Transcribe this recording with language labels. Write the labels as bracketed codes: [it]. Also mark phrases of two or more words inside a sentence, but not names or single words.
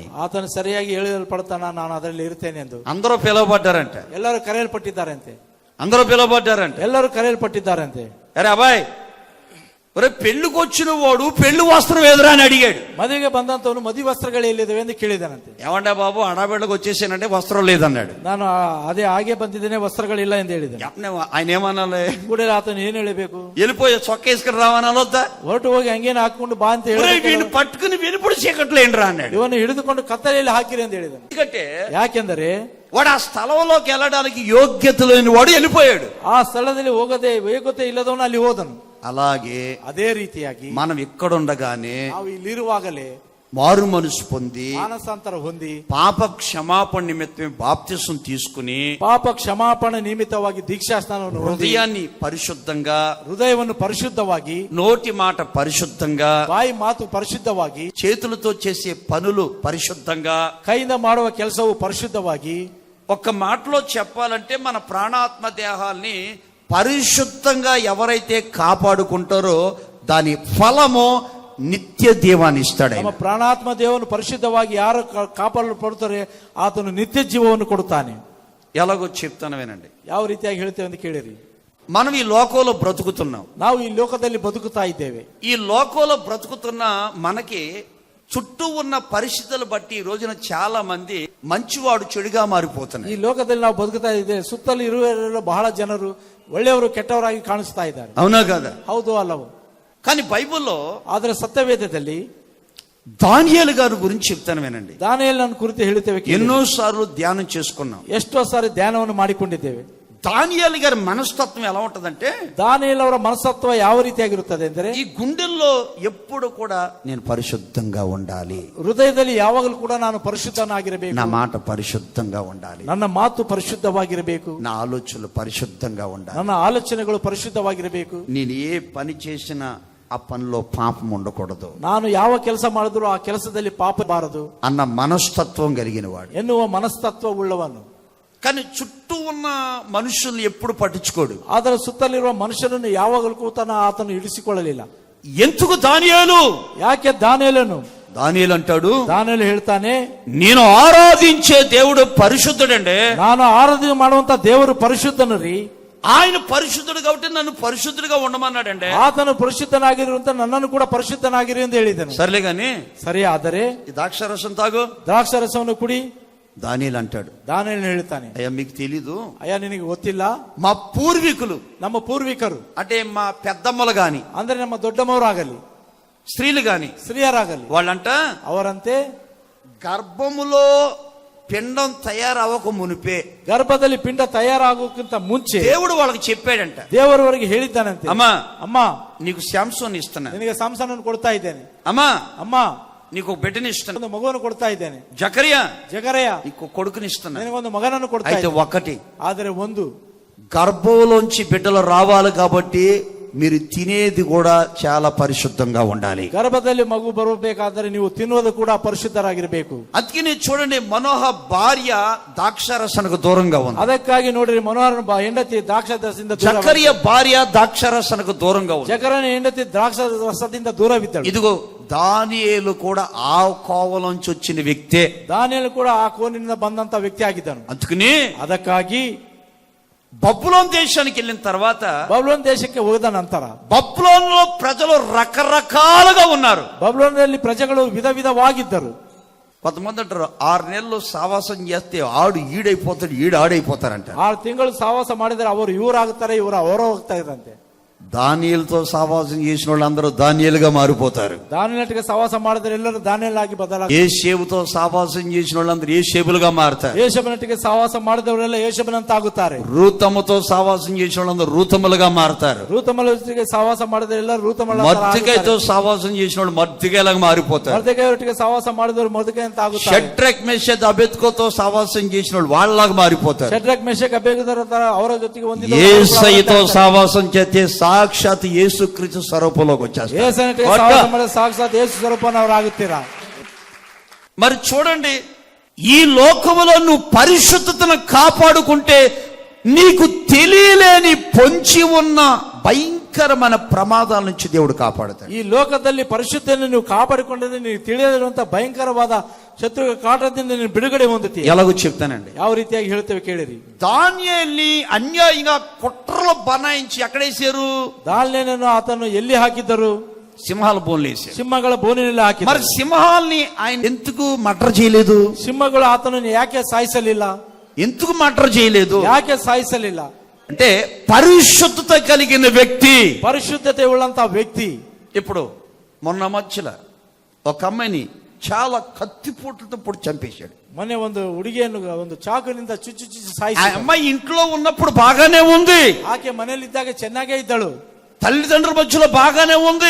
[kn] ಆತನು ಸರಿಯಾಗಿ ಹೇಳಲ್ಪಡ್ತಾನ, ನಾನು ಅದರಲ್ಲಿ ಇರ್ತೇನೆ ಎಂದು. [te] అందరూ పిలువబడ్డారంట, [kn] ಎಲ್ಲರೂ ಕರೆಯಲ್ಪಟ್ಟಿದ್ದಾರಂತೆ. [te] అందరూ పిలువబడ్డారంట. [kn] ಎಲ್ಲರೂ కరెయల్పట్టిದ್ದಾరంತೆ. [te] అరే అబ్బాయి, ఒరే పెళ్లికి వచ్చిన వాడు పెళ్లి వస్త్రం ఎదురా అని అడిగాడు. [kn] ಮದುವೆಗೆ ಬಂದಂತವನು ಮದುವೆ ವಸ್ತ್ರಗಳು ಎಲ್ಲಿದ್ದಾವೆ ಎಂದು ಕೇಳಿದಾನಂತೆ. [te] ఏమంటే బాబు అడాబెళ్ళకి వచ్చేసానంటే వస్త్రం లేదన్నాడు. [kn] ನಾನು ಅದೇ ಹಾಗೆ ಬಂದಿದ್ದೇನೆ, ವಸ್ತ್ರಗಳಿಲ್ಲ ಎಂದು ಹೇಳಿದ. [te] ఆయన ఏమనాలి? [kn] ಕೂಡ ಆತನು ಏನ್ ಹೇಳಬೇಕು? [te] వెళ్ళిపోయి చొక్క వేసుకుని రావనాలొద్దా? [kn] ಹೊರಟು ಹೋಗಿ ಹಂಗೇನು ಹಾಕೊಂಡು ಬಾ ಅಂತ ಹೇಳಿ [te] వీడిని పట్టుకుని వెలుపుడు చీకట్లు ఏంట్రా అన్నాడు. [kn] ಇವನು ಹಿಡಿದುಕೊಂಡು ಕತ್ತಲೆಯಲ್ಲಿ ಹಾಕಿರಿ ಅಂತ ಹೇಳಿದನು. [te] ఎందుకంటే [kn] ಯಾಕೆಂದರೆ [te] వాడు ఆ స్థలంలోకి వెళ్ళడానికి యోగ్యత లేని వాడు వెళ్ళిపోయాడు. [kn] ಆ ಸ್ಥಳದಲ್ಲಿ ಹೋಗದೆ ಯೋಗ್ಯತೆ ಇಲ್ಲದವನು ಅಲ್ಲಿ ಹೋದನು. [te] అలాగే [kn] ಅದೇ ರೀತಿಯಾಗಿ [te] మనం ఇక్కడుండగానే [kn] ನಾವು ಇಲ್ಲಿರುವಾಗಲೇ [te] మారు మనసు పొంది [kn] ಮಾನಸಾಂತರ ಹೊಂದಿ [te] పాప క్షమాపణ నిమిత్తమే బాప్తిసం తీసుకుని [kn] ಪಾಪ ಕ್ಷಮಾಪಣೆ ನಿಮಿತ್ತವಾಗಿ ದೀಕ್ಷಾಸ್ನಾನವನ್ನು ಹೊಂದಿ [te] హృదయాన్ని పరిశుద్ధంగా, [kn] ಹೃದಯವನ್ನು ಪರಿಶುದ್ಧವಾಗಿ, [te] నోటి మాట పరిశుద్ధంగా, [kn] ಬಾಯಿ ಮಾತು ಪರಿಶುದ್ಧವಾಗಿ, [te] చేతులతో చేసే పనులు పరిశుద్ధంగా, [kn] ಕೈಯಿಂದ ಮಾಡುವ ಕೆಲಸವು ಪರಿಶುದ್ಧವಾಗಿ. [te] ఒక్క మాటలో చెప్పాలంటే మన ప్రాణాత్మ దేహాల్ని పరిశుద్ధంగా ఎవరైతే కాపాడుకుంటారో దాని ఫలము నిత్య జీవాన్ని ఇస్తాడు. [kn] ನಮ್ಮ ಪ್ರಾಣಾತ್ಮ ದೇವನು ಪರಿಶುದ್ಧವಾಗಿ ಯಾರು ಕಾಪಾಡಲ್ಪಡುತ್ತಾರೆ ಆತನು ನಿತ್ಯ ಜೀವವನ್ನು ಕೊಡುತ್ತಾನೆ. [te] ఎలాగో చెప్తాను వినండి. [kn] ಯಾವ ರೀತಿಯಾಗಿ ಹೇಳ್ತೇವೆ ಅಂತ ಕೇಳಿರಿ. [te] మనం ఈ లోకంలో బ్రతుకుతున్నాం. [kn] ನಾವು ಈ ಲೋಕದಲ್ಲಿ ಬದುಕುತ್ತಾ ಇದ್ದೇವೆ. [te] ఈ లోకంలో బ్రతుకుతున్న మనకి చుట్టూ ఉన్న పరిస్థితులు బట్టి ఈ రోజున చాలా మంది మంచివాడు చెడుగా [kn] ಈ [te] మారిపోతున్నారు. [kn] ಲೋಕದಲ್ಲಿ ನಾವು ಬದುಕುತ್ತಾ ಇದ್ದೇವೆ. ಸುತ್ತಲೂ ಇರುವವರೆಲ್ಲ ಬಹಳ ಜನರು ಒಳ್ಳೆಯವರು ಕೆಟ್ಟವರಾಗಿ ಕಾಣಿಸ್ತಾ ಇದ್ದಾರೆ. [te] అవునా కదా? [kn] ಹೌದು ಅಲ್ಲವು? [te] కానీ బైబిల్లో [kn] ಆದರೆ ಸತ್ಯವೇದದಲ್ಲಿ [te] దానియేలు గారి గురించి చెప్తాను వినండి. [kn] ದಾನಿಯೇಲನ ಕುರಿತು ಹೇಳುತ್ತೇವೆ. [te] ఎన్నోసార్లు ధ్యానం చేసుకున్నాం. [kn] ಎಷ್ಟೋ ಸಾರಿ ಧ್ಯಾನವನ್ನು ಮಾಡಿಕೊಂಡಿದ್ದೇವೆ. [te] దానియేలు గారి మనస్తత్వం ఎలా ఉంటదంటే, [kn] ದಾನಿಯೇಲ ಅವರ ಮನಸ್ತತ್ವ ಯಾವ ರೀತಿಯಾಗಿರುತ್ತದೆ ಅಂದರೆ, [te] ఈ గుండెల్లో ఎప్పుడు కూడా నేను పరిశుద్ధంగా ఉండాలి, [kn] ಹೃದಯದಲ್ಲಿ ಯಾವಾಗಲೂ ಕೂಡ ನಾನು ಪರಿಶುದ್ಧನಾಗಿರಬೇಕು, [te] నా మాట పరిశుద్ధంగా ఉండాలి, [kn] ನನ್ನ ಮಾತು ಪರಿಶುದ್ಧವಾಗಿರಬೇಕು, [te] నా ఆలోచనలు పరిశుద్ధంగా ఉండాలి, [kn] ನನ್ನ ఆలోచನೆಗಳು ಪರಿಶುದ್ಧವಾಗಿರಬೇಕು, [te] నేను ఏ పని చేసినా ఆ పనిలో పాపం ఉండకూడదు, [kn] ನಾನು ಯಾವ ಕೆಲಸ ಮಾಡಿದ್ರು ಆ ಕೆಲಸದಲ್ಲಿ ಪಾಪ ಬಾರದು [te] అన్న మనస్తత్వం కలిగిన వాడు [kn] ಎನ್ನುವ ಮನಸ್ತತ್ವ ಉಳ್ಳವನು. [te] కానీ చుట్టూ ఉన్న మనుషుల్ని ఎప్పుడు పట్టించుకోడు. [kn] ಆದರೆ ಸುತ್ತಲಿರುವ ಮನುಷ್ಯನನ್ನು ಯಾವಾಗಲೂ ಕೂಡ ಆತನು ಇಡಿಸಿಕೊಳ್ಳಲಿಲ್ಲ. [te] ఎందుకు దానియేలు? [kn] ಯಾಕೆ ದಾನಿಯೇಲನು? [te] దానియేలు అంటాడు, [kn] ದಾನಿಯೇಲ ಹೇಳ್ತಾನೆ, [te] నేను ఆరాధించే దేవుడు పరిశుద్ధుడండి, [kn] ನಾನು ಆರಾಧನೆ ಮಾಡುವಂತ ದೇವರು ಪರಿಶುದ್ಧನು ರೀ. [te] ఆయన పరిశుద్ధుడు కాబట్టి నన్ను పరిశుద్ధుడిగా ఉండమన్నాడండి. [kn] ಆತನು ಪರಿಶುದ್ಧನಾಗಿರುವಂತ ನನ್ನನ್ನು ಕೂಡ ಪರಿಶುದ್ಧನಾಗಿರಿ ಎಂದು ಹೇಳಿದನು. [te] సర్లే గాని [kn] ಸರಿ, ಆದರೆ [te] ఈ ద్రాక్షరసం తాగు. [kn] ದ್ರಾಕ್ಷಾರಸವನ್ನು ಕುಡಿ. [te] దానియేలు అంటాడు, [kn] ದಾನಿಯೇಲ ಹೇಳ್ತಾನೆ, [te] అయ్యా మీకు తెలీదు, [kn] ಅಯ್ಯ ನಿನಗೆ ಗೊತ್ತಿಲ್ಲ, [te] మా పూర్వీకులు [kn] ನಮ್ಮ ಪೂರ್ವಿಕರು [te] అంటే మా పెద్దమ్మలు గాని, [kn] ಅಂದ್ರೆ ನಮ್ಮ ದೊಡ್ಡಮ್ಮವರಾಗಲಿ, [te] స్త్రీలు గాని, [kn] ಸ್ತ್ರೀಯರಾಗಲಿ, [te] వాళ్ళంట [kn] ಅವರಂತೆ [te] గర్భములో పిండం తయారవ్వక మునిపే [kn] ಗರ್ಭದಲ್ಲಿ ಪಿಂಡ ತಯಾರಾಗೋಕ್ಕಿಂತ ಮುಂಚೆ [te] దేవుడు వాళ్ళకి చెప్పాడంట, [kn] ದೇವರವರಿಗೆ ಹೇಳಿದ್ದಾನಂತೆ, [te] అమ్మా [kn] ಅಮ್ಮ [te] నీకు శాంసోన్ ఇస్తున్నా, [kn] ನಿನಗೆ ಸಾಮ್ಸನನ್ನು ಕೊಡ್ತಾ ಇದ್ದೇನೆ, [te] అమ్మా [kn] ಅಮ್ಮ [te] నీకు ఒక బిడ్డని ఇస్తున్నా, [kn] ಒಂದು ಮಗುವನ್ನು ಕೊಡ್ತಾ ಇದ್ದೇನೆ, [te] జకరియా [kn] ಜಕರಯ [te] నీకు కొడుకుని ఇస్తున్నా. [kn] ನಿನಗೊಂದು ಮಗನನ್ನು ಕೊಡ್ತಾ [te] అయితే [kn] ಇದ್ದೇನೆ. [te] ఒకటి, [kn] ಆದರೆ ಒಂದು, [te] గర్భంలోంచి బిడ్డలు రావాలి కాబట్టి మీరు తినేది కూడా చాలా పరిశుద్ధంగా ఉండాలి. [kn] ಗರ್ಭದಲ್ಲಿ ಮಗು ಬರಬೇಕಾದರೆ ನೀವು ತಿನ್ನುವುದು ಕೂಡ ಪರಿಶುದ್ಧರಾಗಿರಬೇಕು. [te] అందుకని చూడండి, మనోహ భార్య ద్రాక్షారసనకు దూరంగా ఉంది, [kn] ಅದಕ್ಕಾಗಿ ನೋಡ್ರಿ, ಮನೋಹರನ ಹೆಂಡತಿ ದ್ರಾಕ್ಷಾರಸದಿಂದ [te] జకరియా భార్య ద్రాక్షారసనకు దూరంగా ఉంది. [kn] ಜಕರನ ಹೆಂಡತಿ ದ್ರಾಕ್ಷಾರಸದಿಂದ ದೂರವಿದ್ದಳು. [te] ఇదిగో దానియేలు కూడా ఆ కోవలోంచి వచ్చిన వ్యక్తే. [kn] ದಾನಿಯೇಲ ಕೂಡ ಆ ಕೋನಿನಿಂದ ಬಂದಂತ ವ್ಯಕ್ತಿ ಆಗಿದ್ದನು. [te] అందుకని [kn] ಅದಕ್ಕಾಗಿ [te] బబులోన్ దేశానికి వెళ్ళిన తర్వాత, [kn] ಬಬ್ಲೋನ್ ದೇಶಕ್ಕೆ ಹೋದ ನಂತರ [te] బబులోన్ లో ప్రజలు రకరకాలుగా ఉన్నారు. [kn] ಬಬ್ಲೋನಲ್ಲಿ ಪ್ರಜೆಗಳು ವಿಧ ವಿಧವಾಗಿದ್ದರು. [te] కొంతమంది అంటారు 6 నెలలు సావాసం చేస్తే ఆడు ఈడైపోతాడు, ఈడు ఆడైపోతారంట. [kn] 6 ತಿಂಗಳು ಸಹವಾಸ ಮಾಡಿದರೆ ಅವರು ಇವರಾಗುತ್ತಾರೆ, ಇವರು ಅವರ ಹೋಗ್ತಾ ಇದ್ರಂತೆ. [te] దానియేలుతో సహవాసం చేసిన వాళ్ళందరూ దానియేలుగా మారిపోతారు. [kn] ದಾನಿಯೇಲನೊಟ್ಟಿಗೆ ಸಹವಾಸ ಮಾಡಿದರೆ ಎಲ್ಲರೂ ದಾನಿಯೇಲನಾಗಿ ಬದಲಾಗ್ತಾರೆ. [te] యేషేబుతో సహవాసం చేసిన వాళ్ళందరూ యేషేబులుగా మారుతారు. [kn] ಯೇಷಬನೊಟ್ಟಿಗೆ ಸಹವಾಸ ಮಾಡಿದವರೆಲ್ಲ ಯೇಷಬನಂತಾಗುತ್ತಾರೆ. [te] రూతముతో సహవాసం చేసిన వాళ్ళందరూ రూతములుగా మారుతారు. [kn] ರೂತಮಲೊಟ್ಟಿಗೆ ಸಹವಾಸ ಮಾಡಿದರೆ ಎಲ್ಲ ರೂತಮಲ. [te] మర్దికైతో సహవాసం చేసిన వాళ్ళు మర్దికైలాగా మారిపోతారు. [kn] ಮರ್ದೆಕೈಯೊಟ್ಟಿಗೆ ಸಹವಾಸ ಮಾಡಿದವರು ಮರ್ದೆಕೈ ಅಂತ ಆಗುತ್ತಾರೆ. [te] షడ్రక్ మెషక్ అబేద్కోతో సహవాసం చేసిన వాళ్ళు వాళ్ళలాగా మారిపోతారు. [kn] ಶದ್ರಕ್ ಮೆಷಕ್ ಅಬೇದ್ನೆಗೋ ಅವರ ಜೊತೆಗೆ ಹೊಂದಿದವರು [te] యేసయ్యతో సహవాసం చేస్తే సాక్షాత్ యేసుక్రీస్తు స్వరూపంలోకి వచ్చేస్తారు. [kn] ಯೇಸುವಿನೊಟ್ಟಿಗೆ ಸಹವಾಸ ಮಾಡಿದರೆ ಸಾಕ್ಷಾತ್ ಯೇಸು ಸ್ವರೂಪನವರಾಗುತ್ತೀರಾ. [te] మరి చూడండి, ఈ లోకములో నువ్వు పరిశుద్ధతను కాపాడుకుంటే నీకు తెలియలేని పొంచి ఉన్న భయంకరమైన ప్రమాదాల నుంచి దేవుడు కాపాడుతాడు. [kn] ಈ ಲೋಕದಲ್ಲಿ ಪರಿಶುದ್ಧತೆಯನ್ನು ನೀವು ಕಾಪಾಡಿಕೊಂಡ್ರೆ ನೀವು ತಿಳಿಯದಿರುವಂತಹ ಭಯಂಕರವಾದ ಶತ್ರುಗಳ ಕಾಟದಿಂದ ನೀವು ಬಿಡುಗಡೆ ಹೊಂದುತ್ತೀರಿ. [te] ఎలాగో చెప్తానండి. [kn] ಯಾವ ರೀತಿಯಾಗಿ ಹೇಳ್ತೇವೆ ಕೇಳಿರಿ. [te] దానియేలుని అన్యాయంగా కుట్రలో బనాయించి ఎక్కడేసారు? [kn] ದಾನಿಯೇಲನನ್ನು ಆತನು ಎಲ್ಲಿ ಹಾಕಿದ್ದರು? [te] సింహాల బోన్లు వేసారు. [kn] ಸಿಂಹಗಳ ಬೋನಿನಲ್ಲಿ [te] మరి [kn] ಹಾಕಿದರು. [te] సింహాల్ని ఆయన ఎందుకు మర్డర్ చేయలేదు? [kn] ಸಿಂಹಗಳು ಆತನನ್ನು ಯಾಕೆ ಸಾಯಿಸಲಿಲ್ಲ? [te] ఎందుకు మర్డర్ చేయలేదు [kn] ಯಾಕೆ ಸಾಯಿಸಲಿಲ್ಲ? [te] అంటే పరిశుద్ధత కలిగిన వ్యక్తి, [kn] ಪರಿಶುದ್ಧತೆ ಉಳ್ಳಂತ ವ್ಯಕ್ತಿ. [te] ఇప్పుడు మొన్న మధ్యలో ఒక అమ్మాయిని చాలా కత్తిపోట్లతో పొడి చంపేశాడు. [kn] ಮೊನ್ನೆ ಒಂದು ಹುಡುಗಿಯನ್ನು ಒಂದು ಚಾಕುನಿಂದ ಚುಚ್ಚು ಚುಚ್ಚು [te] ఆ [kn] ಸಾಯಿಸಿ. [te] అమ్మాయి ఇంట్లో ఉన్నప్పుడు బాగానే ఉంది, [kn] ಆಕೆ ಮನೆಯಲ್ಲಿದ್ದಾಗ ಚೆನ್ನಾಗೇ ಇದ್ದಳು. [te] తల్లిదండ్రుల మధ్యలో బాగానే ఉంది,